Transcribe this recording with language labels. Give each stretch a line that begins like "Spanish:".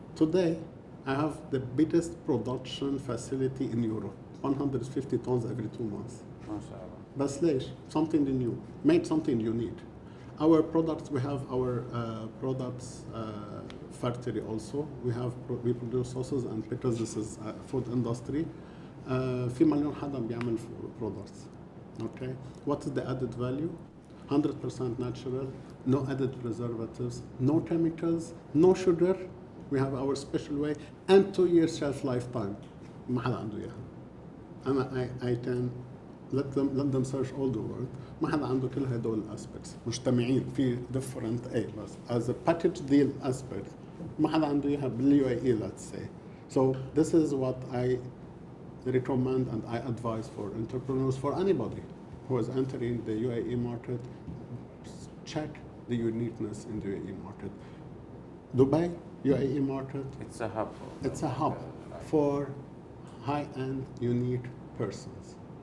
English: Today, I have the biggest production facility in Europe, 150 tons every 2 months.
Arabic: بس ليش?
English: Something new, made something unique. Our products, we have our products factory also. We produce sauces and because this is food industry.
Arabic: في مليون حدا بيعمل products.
English: Okay. What is the added value? 100% natural, no added preservatives, no chemicals, no sugar. We have our special way and 2 years shelf lifetime.
Arabic: ما حدا عنده إياها. أنا
English: I can let them search all the world.
Arabic: ما حدا عنده كل هدول aspects مجتمعين في different بس
English: as a package deal aspect
Arabic: ما حدا عنده إياها بالUAE,
English: let's say. So this is what I recommend and I advise for entrepreneurs, for anybody who is entering the UAE market. Check the uniqueness in the UAE market. Dubai, UAE market. It's a hub. It's a hub for high-end, unique persons.